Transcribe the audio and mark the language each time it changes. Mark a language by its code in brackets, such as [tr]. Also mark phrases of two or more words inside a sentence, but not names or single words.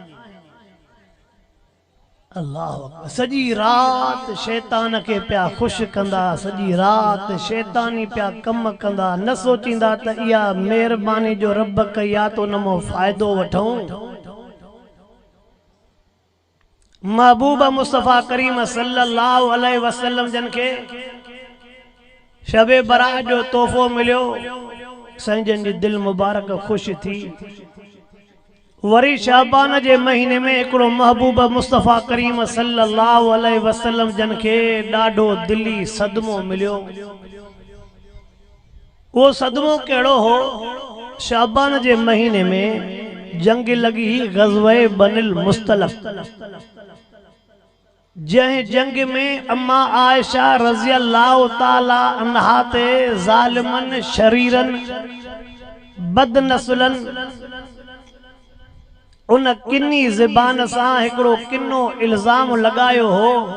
[sd] अल्लाह सॼी रात शैतान खे पिया ख़ुशि कंदा, सॼी रात शैतानी पिया कम कंदा, न सोचींदा त इहा महिरबानी जो रब कई आहे त उन मां फ़ाइदो वठूं। महबूब मुस्तफ़ा करीम [ar] صلى الله عليه وسلم [sd] जन के शबे बरात जो तोहफो मिलियो, साईं जन जी दिल मुबारक खुश थी। वरी शाबान जे महीने में एकड़ो महबूब मुस्तफ़ा करीम [ar] صلى الله عليه وسلم [sd] जन के ॾाढो दिली सदमो मिलियो। वो सदमो केड़ो हो? शाबान जे महीने में जंग लगी ग़ज़वे बनिल मुस्तलक। जंहिं जंग में अम्मा आयशा [ar] رضي الله تعالى عنها [sd] ते ज़ालिमन शरीरन बदनस्लन उन किन्नी ज़बान सां हिकड़ो किन्नो इल्ज़ाम लगायो हो,